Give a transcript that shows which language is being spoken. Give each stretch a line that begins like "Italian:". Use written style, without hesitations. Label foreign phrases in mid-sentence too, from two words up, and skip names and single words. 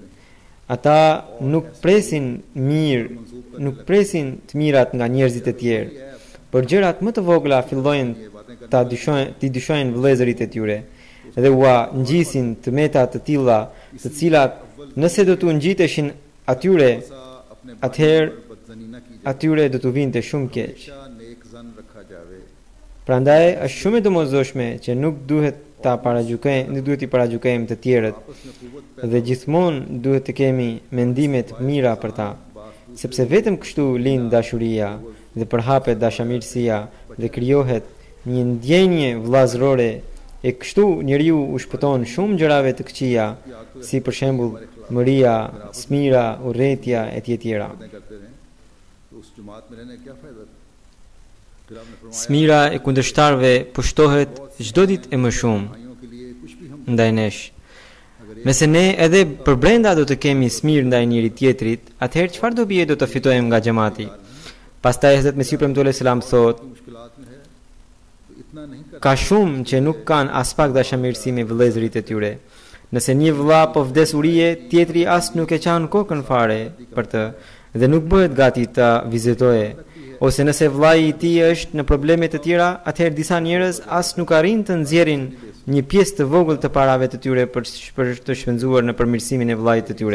Albanian: Ata nuk presin të mirat nga njerëzit e tjerë. Por gjërat më të vogla fillojnë ti dyshojnë vëllezërit e tyre. Dhe ua ngjisin të meta të tilla, të cilat nëse do t'u ngjiteshin atyre, atëherë atyre do t'u vinte shumë keq.
Urdu: نیک ظن رکھا جاوے
Albanian: Prandaj është shumë e domosdoshme që nuk duhet ta i paragjykojmë të tjerët dhe gjithmonë duhet të kemi mendime të mira për ta, sepse vetëm kështu lind dashuria dhe përhapet dashamirësia dhe krijohet një ndjenje vëllazërore e kështu njeriu u shpëton shumë gjërave të këqija, si për shembull mëria, smira, urrëtia e tjera.
Urdu: کرتے رہے تو اس جماعت میں رہنے کا کیا فائدہ تھا پھر آپنے فرمایا
Albanian: Smira e kundërshtarëve pushtohet çdo ditë e më shumë
Urdu: بھائیوں کے لیے کچھ بھی ہم
Albanian: ndaj nesh. Nëse ne edhe për brenda do të kemi smirë ndaj njëri tjetrit, atëherë çfarë do bie do të fitojmë nga xhamati? Pastaj Hazrat Mesiu premtues selam thotë,
Urdu: مشکلات میں ہے تو اتنا نہیں کر
Albanian: ka shumë që nuk kanë as pak dashamirësi me vëllezërit e tyre. Nëse një vëlla po vdes urie, tjetri as nuk e çan kokën fare për të dhe nuk bëhet gati ta vizitoje. Ose nëse vllai i tij është në probleme të tjera, atëherë disa njerëz as nuk arrin të nxjerrin një pjesë të vogël të parave të tyre për të shpenzuar në përmirësimin e vllait të tyre.